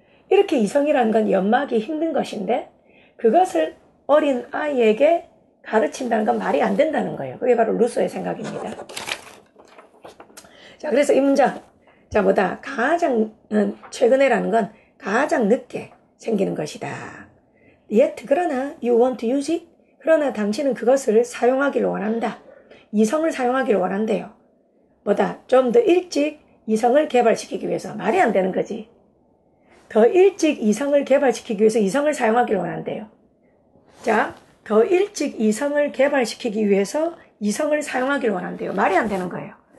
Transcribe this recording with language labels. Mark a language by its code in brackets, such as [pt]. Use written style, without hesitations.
[ko] 이렇게 이성이라는 건 연마하기 힘든 것인데, 그것을 어린 아이에게 가르친다는 건 말이 안 된다는 거예요. 그게 바로 루소의 생각입니다. 자, 그래서 이 문장. 자, 뭐다? 가장 최근에라는 건 가장 늦게 생기는 것이다. [en] Yet, [ko] 그러나, [en] you want to use it? [ko] 그러나 당신은 그것을 사용하기를 원한다. 이성을 사용하기를 원한대요. 뭐다? 좀 더 일찍 이성을 개발시키기 위해서. 말이 안 되는 거지. 더 일찍 이성을 개발시키기 위해서 이성을 사용하기를 원한대요. 자, 더 일찍 이성을 개발시키기 위해서 이성을 사용하기를 원한대요. 말이 안 되는 거예요.